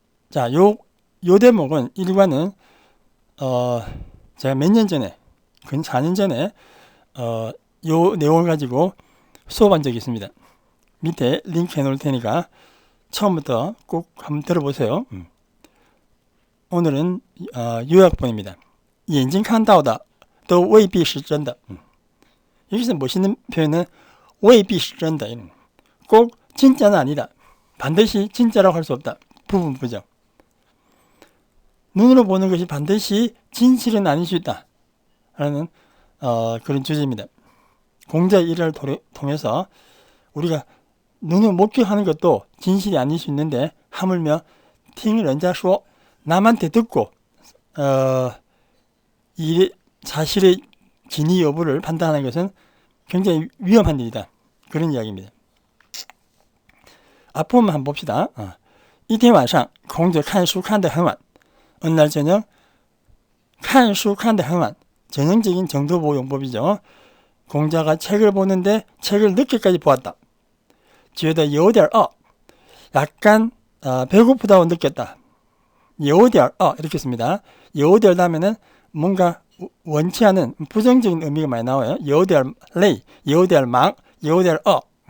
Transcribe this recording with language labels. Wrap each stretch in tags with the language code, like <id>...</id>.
<ko>자, 요 대목은 1과는 제가 몇 년 전에 근 4년 전에 요 내용을 가지고 수업한 적이 있습니다. 밑에 링크 해놓을 테니까 처음부터 꼭 한번 들어보세요. 오늘은 요약본입니다.</ko> <zh>眼睛看到的都未必是真的.</zh> <ko>여기서 멋있는 표현은</ko> <zh>未必是真的.</zh> <ko>꼭 진짜는 아니다. 반드시 진짜라고 할 수 없다. 부분 부정. 눈으로 보는 것이 반드시 진실은 아닐 수 있다. 라는 그런 주제입니다. 공자의 일화를 통해서 우리가 눈으로 목격하는 것도 진실이 아닐 수 있는데 하물며</ko> <zh>听人家说</zh> <ko>남한테 듣고 이 사실의 진위 여부를 판단하는 것은 굉장히 위험한 일이다. 그런 이야기입니다. 앞부분만 한번 봅시다.</ko> <zh>一天晚上孔子看书看得很晚</zh> <ko>어느 날 저녁</ko> <zh>看书看得很晚</zh> <ko>전형적인 정도보 용법이죠. 공자가 책을 보는데 책을 늦게까지 보았다.</ko> <zh>觉得有点饿</zh> <ko>약간 배고프다고 느꼈다.</ko> <zh>有点饿</zh> <ko>이렇게 씁니다. 有点 다음에는 뭔가 원치 않은 부정적인 의미가 많이 나와요.</ko> <zh>有点累, 有点忙, 有点饿.</zh>